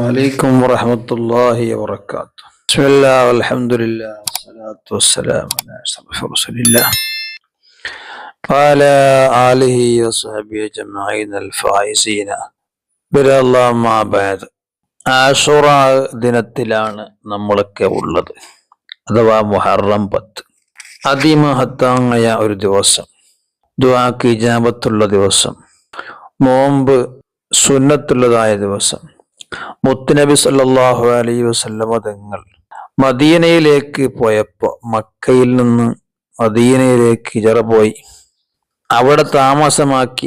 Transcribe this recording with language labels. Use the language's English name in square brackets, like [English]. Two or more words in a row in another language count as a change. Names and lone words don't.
[Arabic] عليكم ورحمة الله وبركاته. بسم الله والحمد لله والصلاة والسلام على أشرف رسول الله وعلى آله وصحبه أجمعين الفائزين برضا الله ما بعد. [Malayalam] ആശുറ ദിനത്തിലാണ് നമ്മളൊക്കെ ഉള്ളത്, അഥവാ മുഹറം 10. അതിമഹത്തായ ഒരു ദിവസം, ദുആക്ക് ഇജാബത്തുള്ള ദിവസം, നോമ്പ് സുന്നത്തുള്ളതായ ദിവസം. മുത്തുനബി [Arabic] صلى الله عليه وسلم [Malayalam] തങ്ങൾ മദീനയിലേക്ക് പോയപ്പോൾ, മക്കയിൽ നിന്ന് മദീനയിലേക്ക് ഹിജറ പോയി, അവിടെ താമസമാക്കി.